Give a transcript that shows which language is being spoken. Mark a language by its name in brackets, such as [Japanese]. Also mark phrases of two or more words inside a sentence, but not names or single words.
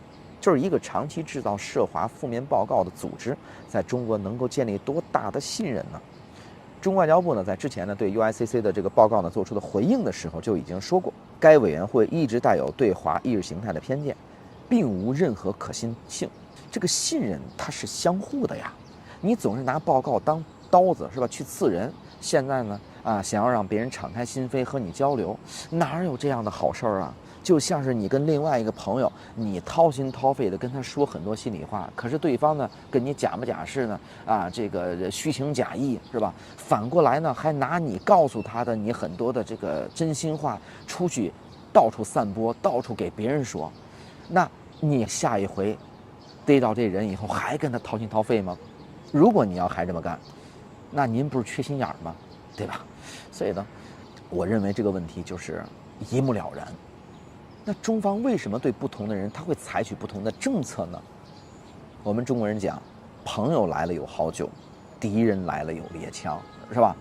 [Chinese] 就是一個長期製造涉華負面報告的組織，在中國能夠建立多大的信任呢？中國外交部呢，在之前呢對 USCC 的這個報告呢做出的回應的時候，就已經說過，該委員會一直帶有對華意識形態的偏見，並無任何可信性。這個信任它是相互的呀，你總是拿報告當刀子是吧，去刺人。現在呢想要讓別人敞開心扉和你交流，哪有這樣的好事兒啊？就像是你跟另外一個朋友，你掏心掏肺的跟他說很多心裡話，可是對方呢跟你假模假式呢這個虛情假意是吧？反過來呢還拿你告訴他的你很多的這個真心話出去到處散播，到處給別人說，那你下一回逮到這人以後還跟他掏心掏肺嗎？如果你要還這麼幹，那您不是缺心眼兒嗎？對吧？所以呢，我認為這個問題就是一目了然。那中方為什麼對不同的人他會採取不同的政策呢？我們中國人講，朋友來了有好酒，敵人來了有獵槍，是吧？